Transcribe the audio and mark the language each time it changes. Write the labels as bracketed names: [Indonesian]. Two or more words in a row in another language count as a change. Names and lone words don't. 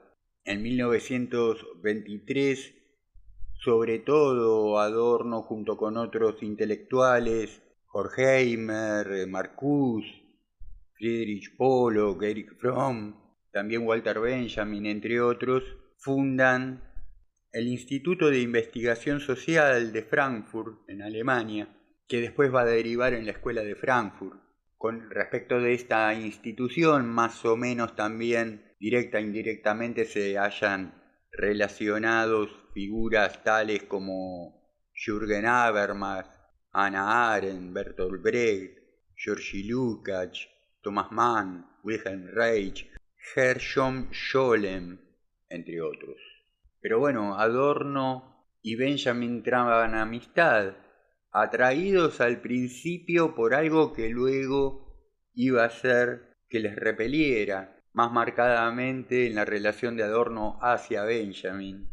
[Spanish] En 1923, sobre todo Adorno junto con otros intelectuales, Horkheimer, Marcuse, Friedrich Pollock, Erich Fromm, también Walter Benjamin, entre otros, fundan el Instituto de Investigación Social de Frankfurt, en Alemania, que después va a derivar en la Escuela de Frankfurt. Con respecto de esta institución, más o menos también directa e indirectamente se hayan relacionados figuras tales como Jürgen Habermas, Hannah Arendt, Bertolt Brecht, Georgi Lukács, Thomas Mann, Wilhelm Reich, Gershom Scholem, entre otros. Pero bueno, Adorno y Benjamin traban amistad, atraídos al principio por algo que luego iba a hacer que les repeliera, más marcadamente en la relación de Adorno hacia Benjamin.